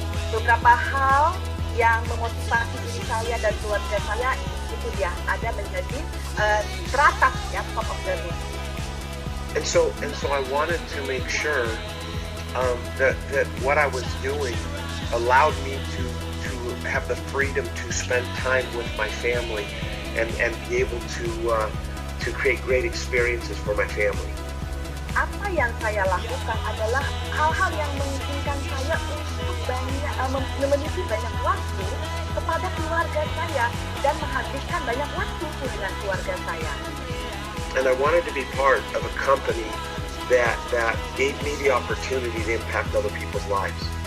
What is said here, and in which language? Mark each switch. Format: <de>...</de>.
<id>Beberapa hal yang memotivasi diri saya dan keluarga saya itu dia ada menjadi teratas ya,</id> <en>top of the list. And so I wanted to make sure that what I was doing allowed me to have the freedom to spend time with my family and be able to create great experiences for my family.</en> <id>Apa yang saya lakukan adalah hal-hal yang mengizinkan saya untuk memiliki banyak waktu kepada keluarga saya dan menghabiskan banyak waktu dengan keluarga saya.</id> <en>And I wanted to be part of a company that gave me the opportunity to impact other people's lives.</en>